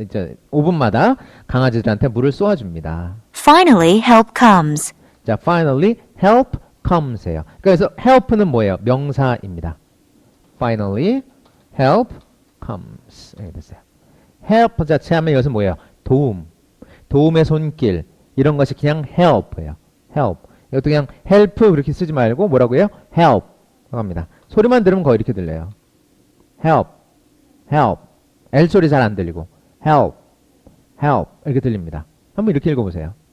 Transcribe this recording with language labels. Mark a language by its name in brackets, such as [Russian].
[Korean] 이제 5분마다 강아지들한테 물을 쏘아줍니다. [English] Finally, help comes. 자, finally help comes예요. [Korean] 그래서 help는 뭐예요? 명사입니다. [English] Finally help comes [Korean] 이렇게 됐어요. help 자체 하면 이것은 뭐예요? 도움, 도움의 손길 이런 것이 그냥 help예요. [English] help. [Korean] 이것도 그냥 help 그렇게 쓰지 말고 뭐라고 해요? help 합니다. 소리만 들으면 거의 이렇게 들려요. [English] help, help. [Korean] L 소리 잘 안 들리고 help, help 이렇게 들립니다. 한번 이렇게 읽어보세요.